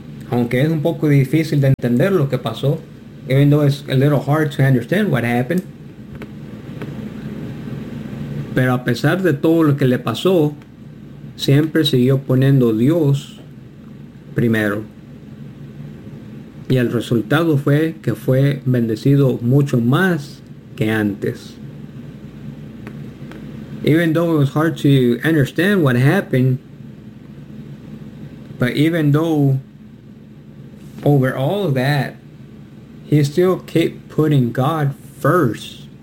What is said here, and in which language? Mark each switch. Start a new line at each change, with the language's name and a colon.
Spanish: Aunque es un poco difícil de entender lo que pasó.
English: Even though it's a little hard to understand what happened.
Spanish: Pero a pesar de todo lo que le pasó, siempre siguió poniendo Dios primero. Y el resultado fue que fue bendecido mucho más que antes.
English: Even though it was hard to understand what happened, but even though over all of that, he still kept putting God first.